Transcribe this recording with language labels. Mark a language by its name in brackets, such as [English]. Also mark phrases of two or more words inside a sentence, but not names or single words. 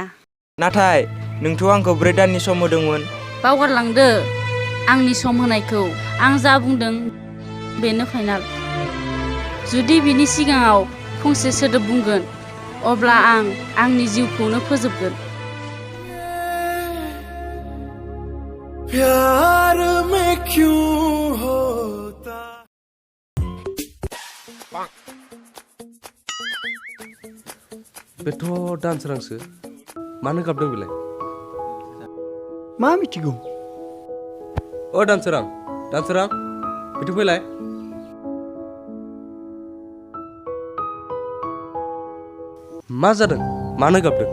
[Bodo] नाथाय नोंथ' आंखौ 4 दाननि सम होदोंमोन। बावगारलांदो आंनि सम होनायखौ। आं जा बुंदों बेनो फाइनाल। जुदि बिनि सिगाङाव फंसे सोदोब बुंगोन, अब्ला आं आंनि जिउखौनो फोजोबगोन। [Hindi] प्यार में क्यों होता? [Bodo] बेथ' दानसोरांसो, मानो गाबदों बेलाय? मा मिथिगौ? ओ दानसोरां बिथिं फैलाय मा जादों मानो गाबदों